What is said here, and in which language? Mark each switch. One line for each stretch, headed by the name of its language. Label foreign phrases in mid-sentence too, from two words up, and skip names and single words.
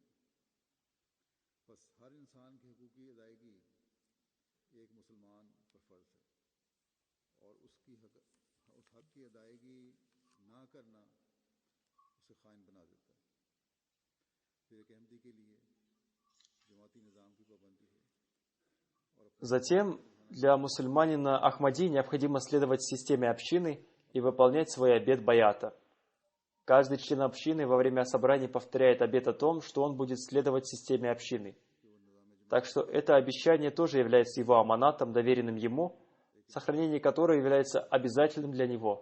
Urdu: بس ہر انسان کے حقوق کی ادائیگی ایک مسلمان پر فرض ہے اور اس حق کی ادائیگی نہ کرنا اسے خائن بنا دیتا ہے. پھر ایک احمدی کے لیے جماعتی نظام کی پابندی ہے.
Russian: Затем для мусульманина Ахмади необходимо следовать системе общины и выполнять свой обет баята. Каждый член общины во время собрания повторяет обет о том, что он будет следовать системе общины. Так что это обещание тоже является его аманатом, доверенным ему, сохранение которого является обязательным для него.